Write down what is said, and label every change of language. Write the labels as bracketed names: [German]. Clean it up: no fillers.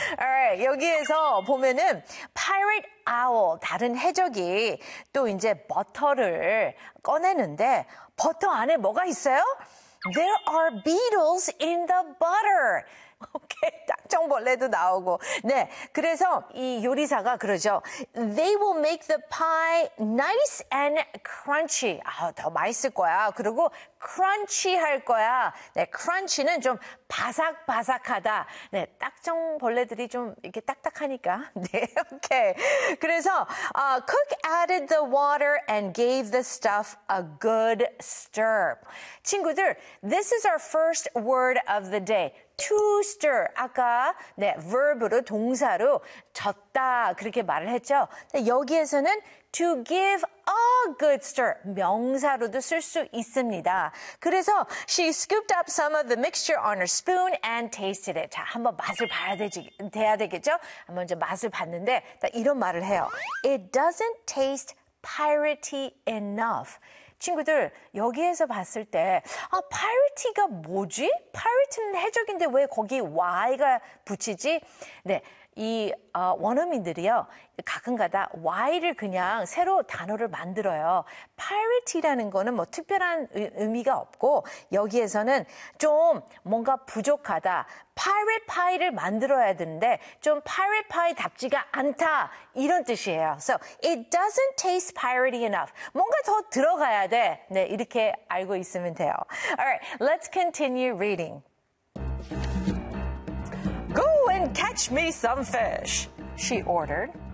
[Korean] Alright, 여기에서 보면은 Pirate Owl, 다른 해적이 또 이제 버터를 꺼내는데 버터 안에 뭐가 있어요? [English] There are beetles in the butter. Okay, [Korean] 딱정벌레도 나오고. 네, 그래서 이 요리사가 그러죠. [English] They will make the pie nice and crunchy. [Korean] 아, 더 맛있을 거야. 그리고 crunchy 할 거야. 네, crunchy는 좀 바삭바삭하다. 네, 딱정벌레들이 좀 이렇게 딱딱하니까. 네, okay. 그래서 [English] Cook added the water and gave the stuff a good stir. [Korean] 친구들, [English] this is our first word of the day. To stir, [Korean] 아까 네, verb로 동사로 젓다 그렇게 말을 했죠. 근데 여기에서는 to give a good stir, 명사로도 쓸 수 있습니다. 그래서 [English] she scooped up some of the mixture on her spoon and tasted it. [Korean] 자, 한번 맛을 봐야 되지, 돼야 되겠죠? 한번 이제 맛을 봤는데 이런 말을 해요. [English] It doesn't taste piratey enough. [Korean] 친구들, 여기에서 봤을 때 Pirate가 뭐지? Pirate는 해적인데 왜 거기 Y가 붙이지? 네, 이 원어민들이요, 가끔가다 Y를 그냥 새로 단어를 만들어요. Pirate라는 거는 뭐 특별한 의미가 없고 여기에서는 좀 뭔가 부족하다. Pirate Pie를 만들어야 되는데 좀 Pirate Pie답지가 않다. 이런 뜻이에요. [English] So, it doesn't taste piratey enough. [Korean] 뭔가 더 들어가야 돼. 네, 이렇게 알고 있으면 돼요. [English] Alright, let's continue reading. Go and catch me some fish, she ordered.